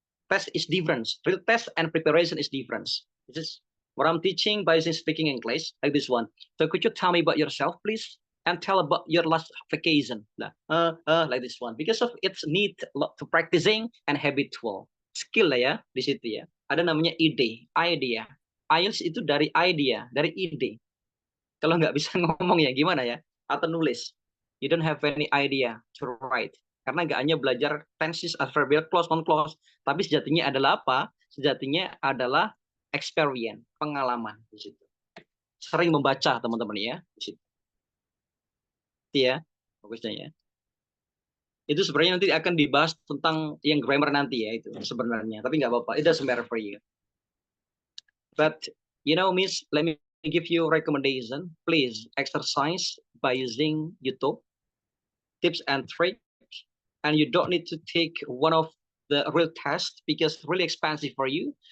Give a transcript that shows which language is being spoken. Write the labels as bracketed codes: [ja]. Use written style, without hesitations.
[en] Test is different. Real test and preparation is different. This is what I'm teaching by speaking English, like this one. So could you tell me about yourself, please? And tell about your last vacation. Like this one. Because of its need to practicing and habitual. [id] Skill lah ya, di situ ya. Ada namanya ide, idea. IELTS itu dari idea, dari ide. Kalau nggak bisa ngomong ya gimana ya? Atau nulis. [en] You don't have any idea to write. [id] Karena nggak hanya belajar tenses, adverbial clause, non-clause. Tapi sejatinya adalah apa? Sejatinya adalah experience, pengalaman di situ. Sering membaca teman-teman ya di situ. Ya, bagusnya ya. Itu sebenarnya nanti akan dibahas tentang yang grammar nanti ya itu sebenarnya. Tapi nggak apa-apa. [en] It doesn't matter for you. But you know, Miss, let me give you a recommendation. Please exercise by using YouTube tips and tricks. And you don't need to take one of the real tests because it's really expensive for you.